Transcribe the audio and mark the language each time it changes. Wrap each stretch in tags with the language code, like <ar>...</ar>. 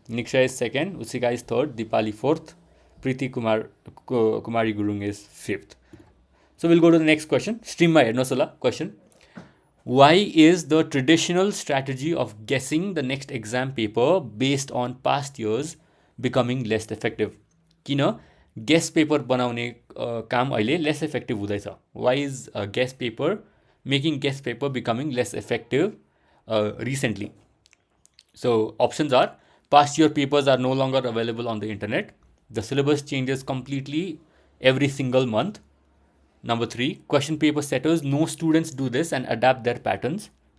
<en>Niksha is second, Usika is third, Dipali fourth, Preeti Kumari Gurung is fifth. So we'll go to the next question. Stream my Nosala question. Why is the traditional strategy of guessing the next exam paper based on past years becoming less effective?</en> <ne>किन guess paper बनाउने काम अहिले</ne> <en>less effective</en> <ne>हुँदैछ?</ne> <en>Why is making guess paper becoming less effective recently? So options are: past year papers are no longer available on the internet. The syllabus changes completely every single month. Number 3, question paper setters know students do this and adapt their patterns.</en>